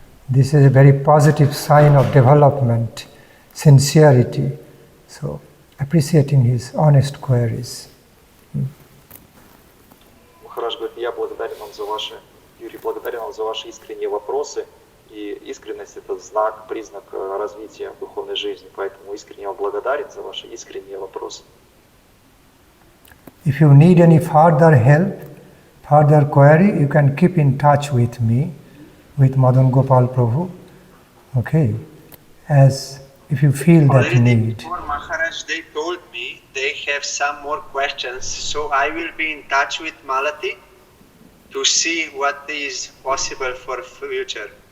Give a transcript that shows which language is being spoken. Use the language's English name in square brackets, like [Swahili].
[English] This is a very positive sign of development, sincerity. So, appreciating his honest queries. [Russian] Махарадж говорит, я благодарен вам за ваши, Юрий, благодарен вам за ваши искренние вопросы. И искренность — это знак, признак развития духовной жизни. Поэтому искренне вам благодарен за ваши искренние вопросы. [English] If you need any further help, further query, you can keep in touch with me, with Madan Gopal Prabhu. Okay? As if you feel that Already need. before Maharaj, they told me they have some more questions, so I will be in touch with Malati to see what is possible for future.